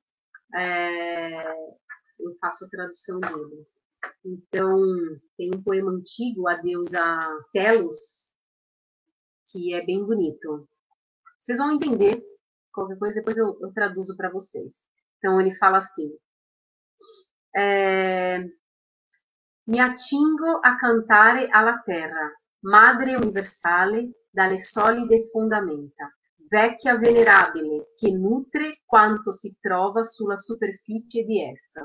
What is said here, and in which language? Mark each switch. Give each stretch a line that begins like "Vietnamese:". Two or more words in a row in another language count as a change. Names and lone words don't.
Portuguese: Eu faço a tradução dele. Então, tem um poema antigo, a deusa Telos, que é bem bonito. Vocês vão entender, qualquer coisa, depois eu traduzo para vocês. Então, ele fala assim:
Italian: Mi accingo a cantare alla terra, madre universale, dalle solide fondamenta, vecchia venerabile, che nutre quanto si trova sulla superficie di essa.